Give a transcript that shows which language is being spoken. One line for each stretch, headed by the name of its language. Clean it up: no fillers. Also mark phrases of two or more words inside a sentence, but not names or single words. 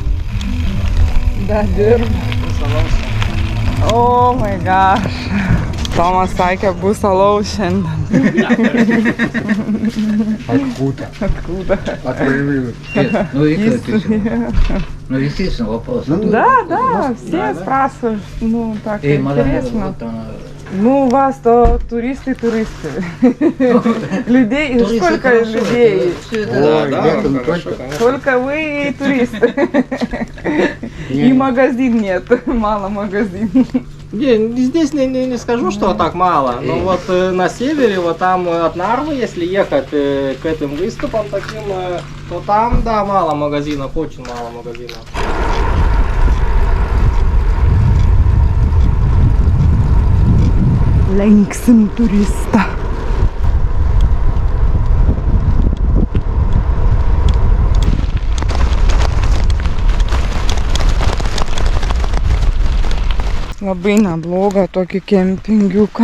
Lithuanian: Dar dirba.
English: Oh my gosh.
Lithuanian: Tomas sakė, bus alaus šiandien.
Russian: Откуда? Откуда? Ну и ну, естественно, вопрос. Да, все спрашивают, ну так И интересно. Ну, у вас то туристы. Людей, сколько людей? Только вы и туристы. И магазин нет, мало магазин. Не, здесь не скажу, что так мало, но вот на севере, вот там от Нарвы, если ехать к этим выступам таким, то там, да, мало магазинов, очень мало магазинов.
Lithuanian: Lenksim turistą. Labai neblogą tokį kempingiuką.